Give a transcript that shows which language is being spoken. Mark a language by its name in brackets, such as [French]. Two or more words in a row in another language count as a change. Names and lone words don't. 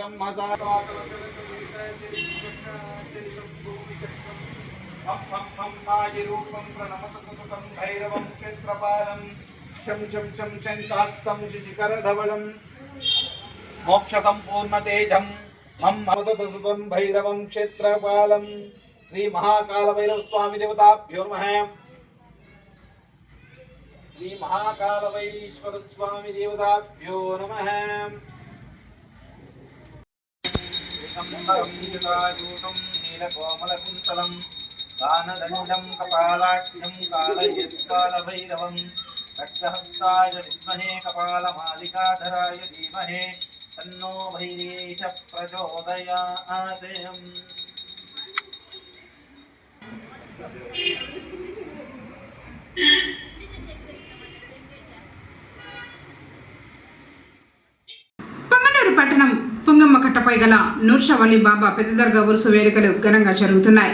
[Sanskrit] రూపం ప్రణమత సతతం భైరవం క్షేత్రపాలం శం శం శం శంకాస్తం శిశిఖరధవళం మోక్ష సంపూర్ణతేజం మం మదతసుతం భైరవం క్షేత్రపాలం శ్రీ మహాకాల భైరవ స్వామి దేవతాభ్యో నమః. శ్రీ మహాకాల భైరీశ్వర స్వామి దేవతాభ్యో నమః. నీలకోమలకుంతలం दानदण्डं कपालाख्यं कालयत्कालभैरवं खड्गहस्ताय विद्महे कपालमालिकाधराय धीमहि तन्नो भैरीश प्रचोदयात्। [Telugu] పొంగనూరు పట్టణం పుంగమ్మ కట్టపై గల నూర్షావళి బాబా పెద్ద దర్గా ఉరుసు వేడుకలు ఘనంగా జరుగుతున్నాయి.